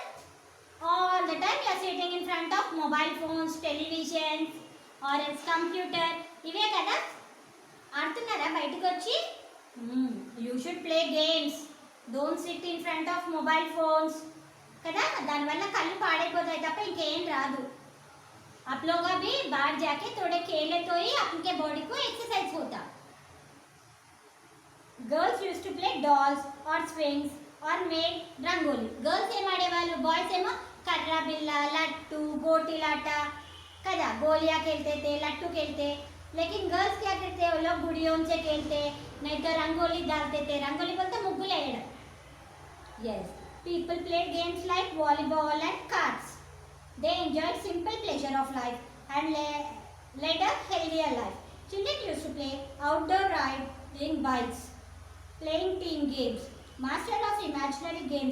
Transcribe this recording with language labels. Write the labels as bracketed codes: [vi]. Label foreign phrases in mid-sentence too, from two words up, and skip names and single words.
[en] All the time you are sitting in front of mobile phones, televisions or else computer, [te] ఇవే కదా ఆడుతున్నారా బయటకు వచ్చి? [en] You should play games, don't sit in front of mobile phones కదా. [te] దానివల్ల కళ్ళు పాడైపోతాయి తప్ప ఇంకేం రాదు. [hi] आप लोग अभी बाहर जाके थोड़े खेले तो ही आपके बॉडी को एक्सरसाइज होता. [en] Girls use to play dolls और swings और made rangoli. [te] गर्ल्स ఏం ఆడేవాళ్ళు, బాయ్స్ ఏమో కర్ర బిల్ల, లట్టు, గోటీలాట కదా, [hi] गोलियां खेलते थे, लट्टू खेलते. लेकिन गर्ल्स क्या करते हैं, वो लोग गुड़ियों से खेलते, नहीं तो रंगोली डालते थे. रंगोली बोलते [te] ముగ్గులు వేయడం. [en] Yes, people play games like volleyball and cards. They enjoyed simple pleasure of life and led a healthier life. Children used to play outdoor riding bikes, playing team games, master of imaginary games.